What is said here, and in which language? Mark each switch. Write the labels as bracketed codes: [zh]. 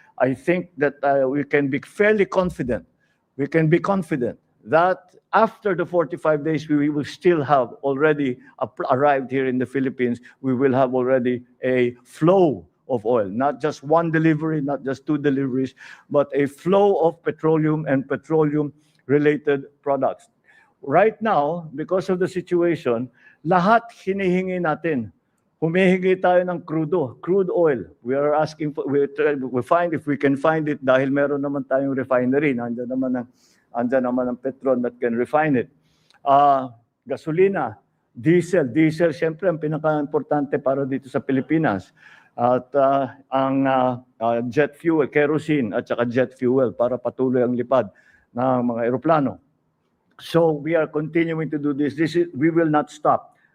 [en] I think that we can be fairly confident. We can be confident that after the 45 days, we will still have already arrived here in the Philippines. We will have already a flow of oil, not just one delivery, not just two deliveries, but a flow of petroleum and petroleum-related products. Right now, because of the situation, [tl] lahat hinihingi natin. Humihingi tayo ng crude oil. [en] We are asking for, we find if we can find it [tl] dahil meron naman tayong refinery. Andyan naman ang Petron [en] that can refine it. [tl] Gasolina, diesel, syempre ang pinaka-importante para dito sa Pilipinas. At ang jet fuel, kerosene at saka jet fuel para patuloy ang lipad ng mga eroplano. [en] So we are continuing to do this. We will not stop.